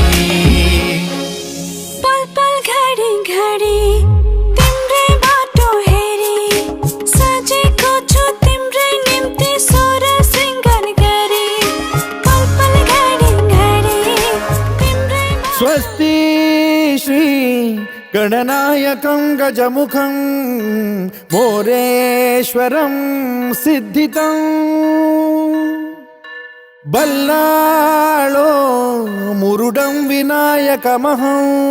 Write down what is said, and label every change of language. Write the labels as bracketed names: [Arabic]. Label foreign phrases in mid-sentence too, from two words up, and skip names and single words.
[Nepali] पल पल घडी घडी तिम्रै बाटो हेरी सजेको छु तिम्रै निम्ति सोर सिंगार गरी पल पल घडी घडी तिम्रै [Sanskrit] स्वस्ति श्री गणनायकं गजमुखं मोरेश्वरं सिद्धितं बल्लाळो मुरुडं विनायकमहं